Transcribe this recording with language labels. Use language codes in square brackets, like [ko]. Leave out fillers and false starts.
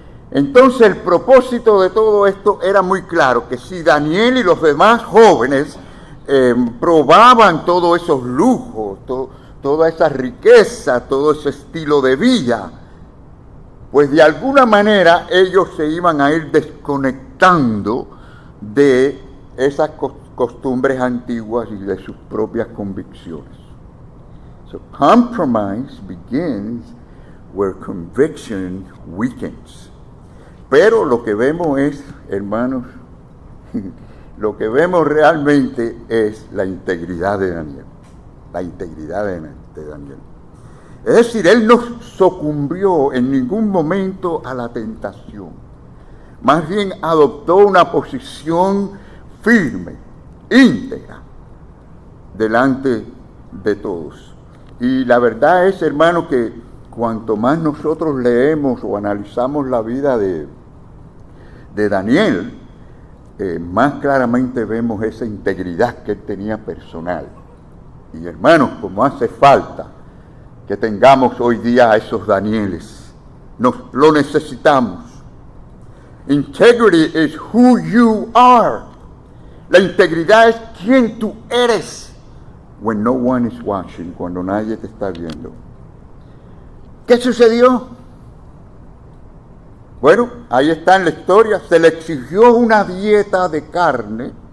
[es] Entonces el propósito de todo esto era muy claro, que si Daniel y los demás jóvenes probaban todos esos lujos, toda esa riqueza, todo ese estilo de vida, pues de alguna manera ellos se iban a ir desconectando de esas costumbres antiguas y de sus propias convicciones. [en] So compromise begins where conviction weakens. [es] Pero lo que vemos es, hermanos, lo que vemos realmente es la integridad de Daniel. La integridad de Daniel. Es decir, él no sucumbió en ningún momento a la tentación. Más bien adoptó una posición firme, íntegra, delante de todos. Y la verdad es, hermano, que cuanto más nosotros leemos o analizamos la vida de Daniel, más claramente vemos esa integridad que él tenía personal. Y hermanos, como hace falta que tengamos hoy día a esos Danieles, lo necesitamos. [en] Integrity is who you are. [es] La integridad es quien tú eres. [en] When no one is watching, [es] cuando nadie te está viendo. ¿Qué sucedió? Bueno, ahí está en la historia. Se le exigió una dieta de carne